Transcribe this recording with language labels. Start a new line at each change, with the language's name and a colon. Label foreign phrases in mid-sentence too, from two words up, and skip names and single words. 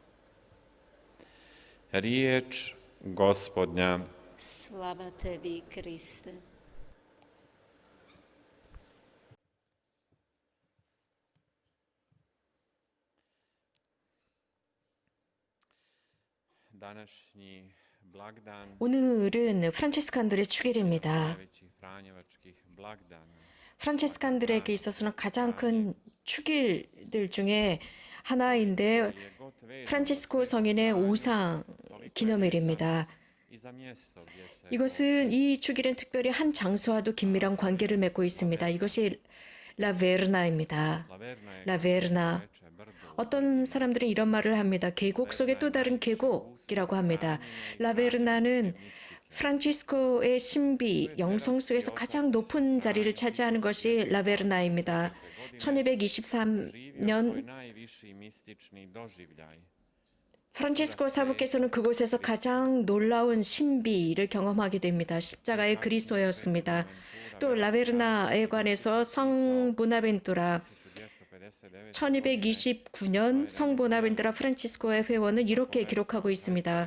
Croatian: Riječ Gospodnja. Slava tebi, Kriste. Današnji blagdan
Korean: 오늘은 프란치스칸들의 축일입니다.
Croatian: najvećih franjevačkih blagdana.
Korean: 프란치스칸들에게 있어서는 가장 큰 축일들 중에 하나인데 프란치스코 성인의 우상 기념일입니다.
Croatian: I za mjesto gdje se
Korean: 이것은 이 축일은 특별히 한 장소와도 긴밀한 관계를 맺고 있습니다. 이것이 라베르나입니다. 라베르나. 어떤 사람들은 이런 말을 합니다. 계곡 속에 또 다른 계곡이라고 합니다. 라베르나는 프란치스코의 신비, 영성 속에서 가장 높은 자리를 차지하는 것이 라베르나입니다. 1223년
Croatian: najviši mistični doživljaj.
Korean: 프란치스코 사부께서는 그곳에서 가장 놀라운 신비를 경험하게 됩니다. 십자가의 그리스도였습니다. 또 라베르나에 관해서 성 보나벤투라 1229년 성 보나벤투라 프란치스코의 회원은 이렇게 기록하고 있습니다.